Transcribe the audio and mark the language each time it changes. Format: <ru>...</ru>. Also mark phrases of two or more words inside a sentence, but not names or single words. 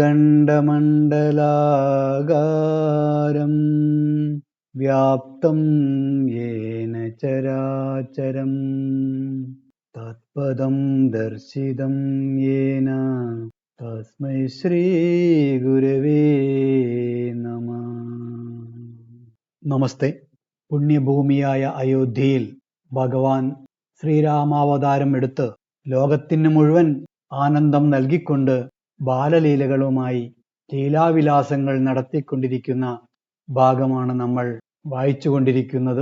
<sa>अखण्डमण्डलाकारं व्याप्तं येन चराचरं तत्पदं दर्शितं येन तस्मै श्रीगुरवे नमः।</sa> <ml>നമസ്തേ. പുണ്യഭൂമിയായ അയോധ്യയിൽ ഭഗവാൻ ശ്രീരാമാവതാരം എടുത്ത് ലോകത്തിന് മുഴുവൻ ആനന്ദം നൽകിക്കൊണ്ട് ബാലലീലകളുമായി ലീലാവിലാസങ്ങൾ നടത്തിക്കൊണ്ടിരിക്കുന്ന ഭാഗമാണ് നമ്മൾ വായിച്ചുകൊണ്ടിരിക്കുന്നത്.</ml>